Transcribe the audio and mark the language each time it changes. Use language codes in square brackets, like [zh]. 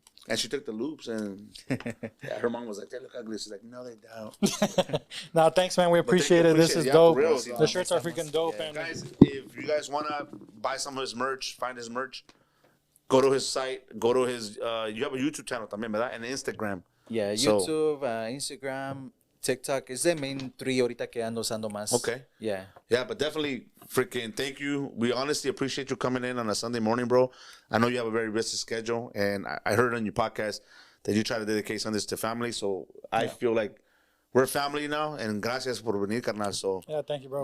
[en] And she took the loops, and her mom was like, "They look ugly." She's like, "No, they don't." No, thanks, man. We appreciate it. This is yeah, dope. for real. The shirts are freaking dope. Yeah. And Guys, if you guys want to buy some of his merch, find his merch, go to his site, go to his, you have a YouTube channel [es] también, ¿verdad? [en] And Instagram. Yeah, YouTube, Instagram, TikTok. [es] Es [en] the main three [es] ahorita que ando usando más. [en] Okay. Yeah. Yeah, but definitely freaking thank you. We honestly appreciate you coming in on a Sunday morning, bro. I know you have a very busy schedule, and I heard on your podcast that you try to dedicate Sundays to family. So I feel like we're family now, and [es] gracias por venir, carnal. [en] So yeah, thank you, bro.